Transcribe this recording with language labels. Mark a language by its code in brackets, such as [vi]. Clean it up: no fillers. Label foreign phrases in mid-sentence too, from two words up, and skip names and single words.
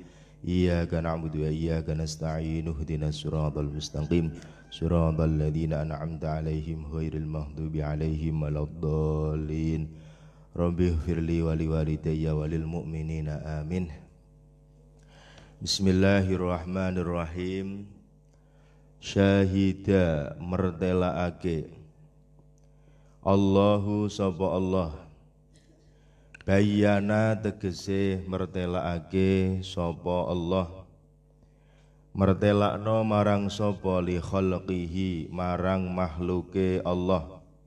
[ar] إياك نعبد وإياك نستعين اهدنا الصراط المستقيم. صراط الذين أنعمت عليهم غير المغضوب عليهم ولا الضالين. رب اغفر لي ولوالدي وللمؤمنين آمين. بسم الله الرحمن الرحيم. [jv] Syahida mertelaake Allahu sapa Allah bayana tegese mertelaake sapa Allah mertelakno marang sapa [ar] لخلقه [jv] marang makhluke Allah